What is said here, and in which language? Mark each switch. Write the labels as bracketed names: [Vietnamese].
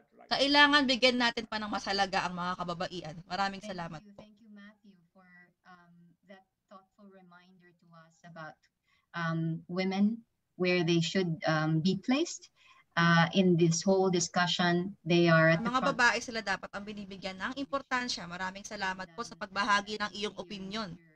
[Filipino] Kailangan bigyan natin pa ng mas halaga ang mga kababaihan. Maraming salamat po. [English] Thank you, Matthew, for that thoughtful reminder to us about women, where they should be placed in this whole discussion. They are at the [Filipino] Mga [English] front. [Filipino] babae sila dapat ang binibigyan ng importansya. Maraming salamat po sa pagbahagi ng iyong opinion.